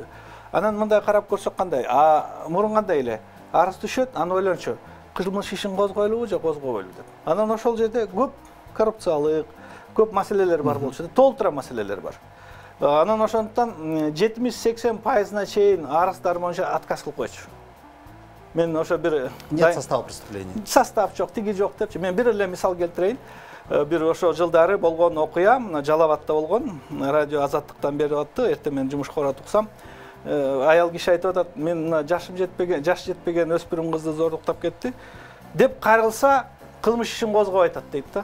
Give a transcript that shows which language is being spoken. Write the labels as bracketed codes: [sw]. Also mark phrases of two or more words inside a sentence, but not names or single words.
[ky] Анан мындай карап көрсөк кандай, мурун кандай эле арыз түшөт, аны ойлончу, кылмыш ишин козгойлубу же козгобойлубу деп. Анан ошол жерде көп коррупциялык, көп маселелер бар болчу, толтура маселелер бар. Анан ошондуктан 70-80% чейин арыздар боюнча отказ кылып койчу. Мен ошо бир [ru] нет состава преступления. [ky] Состав жок, тиги жок депчи. Мен бир эле мисал келтирейин. Бир ошо жылдары болгон окуя, мына Жалал Абадта болгон, радио Азаттыктан берип атты. Эртең мен жумушка туксам, аял киши айтып атат, мен мына жашы жетпеген өспүрүм кызды зордуктап кетти деп кайрылса, кылмыш ишин козгоп айтат дейт да.